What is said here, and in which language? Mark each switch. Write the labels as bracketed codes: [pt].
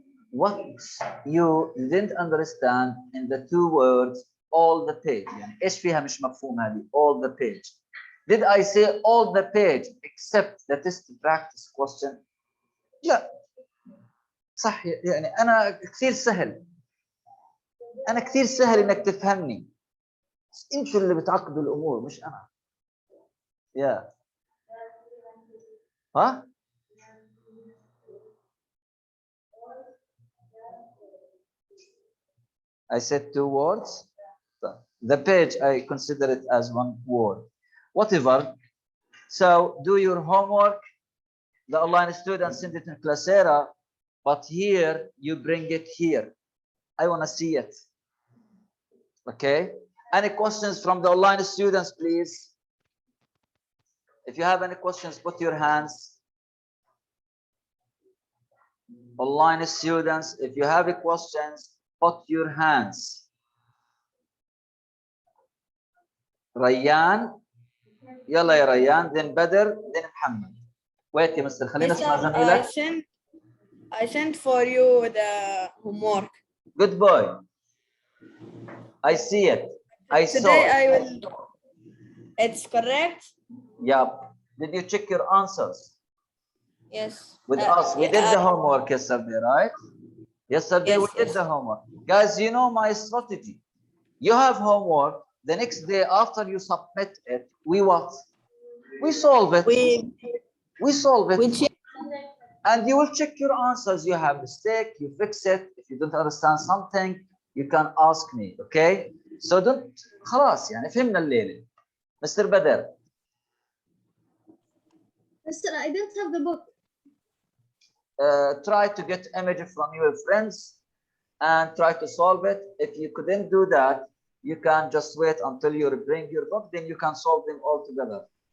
[en] What you didn't understand in the two words all the page. [ar] يعني ايش فيها مش مفهوم هذه [en] all the page. Did I say all the page except the test practice question? [ar] لا. صح يعني انا كثير سهل. انا كثير سهل انك تفهمني. انتوا اللي بتعقدوا الامور مش انا. يا. [en] ها؟ I said two words. The page, I consider it as one word. Whatever. So do your homework. The online students send it in Classera, but here you bring it here. I want to see it. Okay. Any questions from the online students, please? If you have any questions, put your hands. Online students, if you have any questions, put your hands. [ar] ريان يلا يا ريان then بدر then محمد. [en] Wait [ar] يا مستر خلينا نسمع زميلك. [en] I sent for you the homework. Good boy. I see it. I saw Today it. I will. It's correct. Yep. Did you check your answers? Yes. With us, we did the homework yesterday, right? Yesterday Yes, we did yes. the homework. Guys, you know my strategy. You have homework. The next day after you submit it, we what? We solve it. We solve it. And you will check your answers. You have mistake, you fix it. If you don't understand something, you can ask me, okay? So don't [ar] خلاص يعني فهمنا الليلة. [en] Mr. Badr. Mister, I don't have the book. Try to get image from your friends and try to solve it. If you couldn't do that, you can just wait until you bring your book, then you can solve them all together.